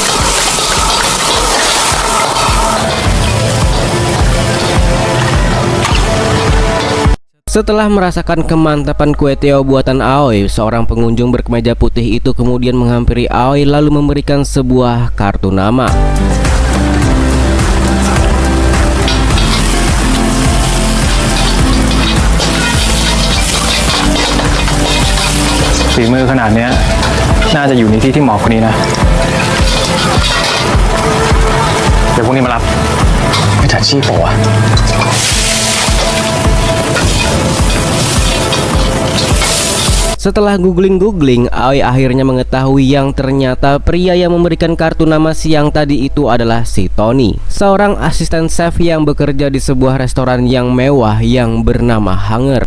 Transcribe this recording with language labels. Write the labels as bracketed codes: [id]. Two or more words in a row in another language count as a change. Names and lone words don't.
[id] Setelah merasakan kemantapan kue tiaw buatan Aoi, seorang pengunjung berkemeja putih itu kemudian menghampiri Aoi lalu memberikan sebuah kartu nama. [th] ฝีมือขนาดเนี้ยน่าจะอยู่ในที่ที่เหมาะกว่านี้นะเดี๋ยวพรุ่งนี้มารับไม่ถัดชีพป่าวะ [id] Setelah googling, Aoi akhirnya mengetahui yang ternyata pria yang memberikan kartu nama siang tadi itu adalah si Tony, seorang asisten chef yang bekerja di sebuah restoran yang mewah yang bernama Hunger.